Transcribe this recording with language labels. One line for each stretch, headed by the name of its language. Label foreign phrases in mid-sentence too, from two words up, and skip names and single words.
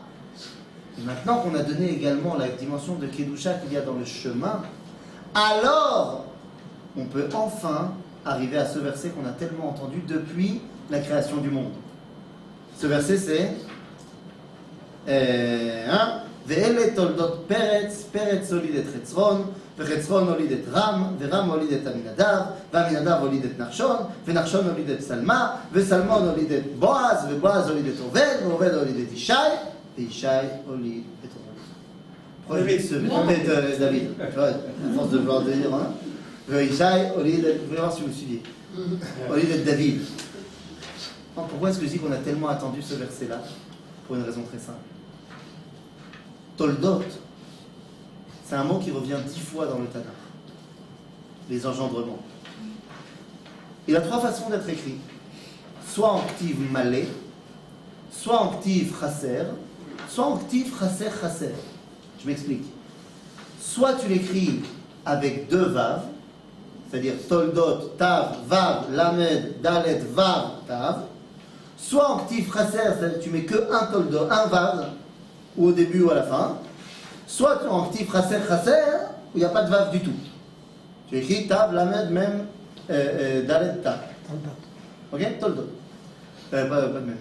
French: Et maintenant qu'on a donné également la dimension de Kedusha qu'il y a dans le chemin, alors on peut enfin arriver à ce verset qu'on a tellement entendu depuis la création du monde. Ce verset c'est
Hebrew: ואלה תולדות פרץ, פרץ הוליד את חצרון, חצרון הוליד את רם, רם הוליד את עמינדב, עמינדב הוליד את נחשון, נחשון הוליד את שלמה, שלמון הוליד את בועז, בועז הוליד את עובד, עובד הוליד את ישי, את ישי הוליד את עובד.
French: David. Tu vois, à force de vouloir dire, hein.
Hebrew: ישי הוליד את,
French: vous voulez voir si vous me suivez.
Hebrew: הוליד את דוד.
French: Pourquoi est-ce que je dis qu'on a tellement attendu ce verset-là? Pour une raison très simple. Toldot, c'est un mot qui revient 10 fois dans le Tanakh. Les engendrements. Il a 3 façons d'être écrit. Soit en
Hebrew: כתיב מלא,
French: soit en
Hebrew: כתיב חסר,
French: soit en
Hebrew: כתיב חסר חסר.
French: Je m'explique. Soit tu l'écris avec 2 vav, c'est-à-dire toldot,
Hebrew: תו, וו, למד, דלת, וו, תו.
French: Soit en
Hebrew: כתיב חסר,
French: c'est-à-dire tu mets que un toldot, un vav, ou au début ou à la fin. Soit en
Hebrew: כתיב חסר חסר,
French: où il n'y a pas de vav du tout. Tu écris
Hebrew: תו, למד, מם, דלת, תו.
French: Ok? Toldot. Pas de même.